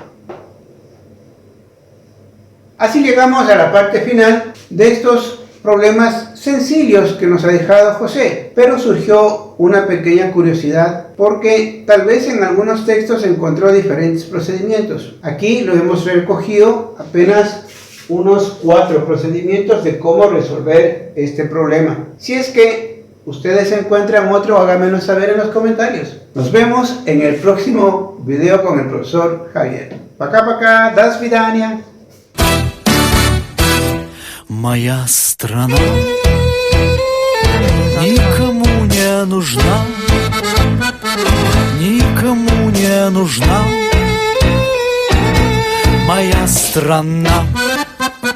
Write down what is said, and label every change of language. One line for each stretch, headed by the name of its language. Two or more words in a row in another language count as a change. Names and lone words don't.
Spanish: Así llegamos a la parte final de estos problemas sencillos que nos ha dejado José, pero surgió una pequeña curiosidad porque tal vez en algunos textos encontró diferentes procedimientos. Aquí lo hemos recogido apenas unos 4 procedimientos de cómo resolver este problema. Si es que ustedes encuentran otro, háganmelo saber en los comentarios. Nos vemos en el próximo video con el profesor Javier.
Russian: Пока-пока, до свидания. Моя страна никому не нужна, никому не нужна. Моя страна.